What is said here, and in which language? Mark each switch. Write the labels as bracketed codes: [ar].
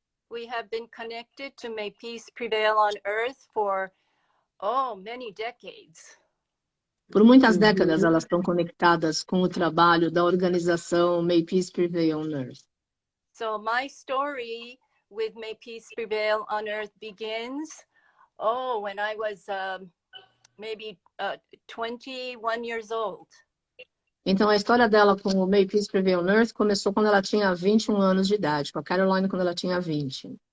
[en] We have been connected to May Peace Prevail on Earth for, many decades. [pt] Por muitas décadas, elas estão conectadas com o trabalho da organização May Peace Prevail on Earth. [en] So my story with May Peace Prevail on Earth begins, when I was maybe 21 years old. [pt] Então, a história dela com o May Peace Prevail on Earth começou quando ela tinha 21 anos de idade, com a Caroline quando ela tinha 20.